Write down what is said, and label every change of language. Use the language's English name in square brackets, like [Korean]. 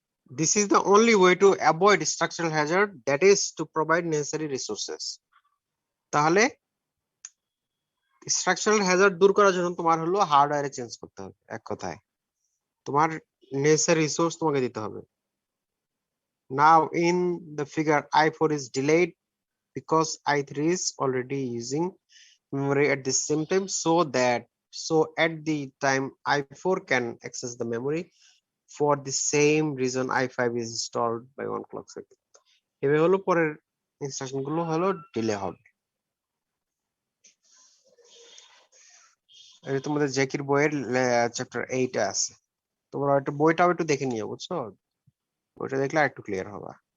[English] This is the only way to avoid structural hazard, that is to provide necessary resources. [Bangla] তাহলে structural Hazard দূর করার জন্য তোমার হলো হার্ডওয়্যারে চেঞ্জ করতে হবে, এক কথায় তোমার নেসেসারি রিসোর্স তোমাকে দিতে হবে। [English] Now in the figure I4 is delayed because I3 is already using memory at the same time, so at the time I4 can access the memory. For the same reason I5 is installed by 1 clock cycle. [Bangla] এভাবে হলো পরের instruction গুলো হলো delay হবে। এটা তোমাদের জ্যাকির বইয়ের chapter 8 এ আছে, তোমরা একটু বইটাও একটু দেখে নিও, বুঝছো? বইটা দেখলে আরেকটু ক্লিয়ার হবে।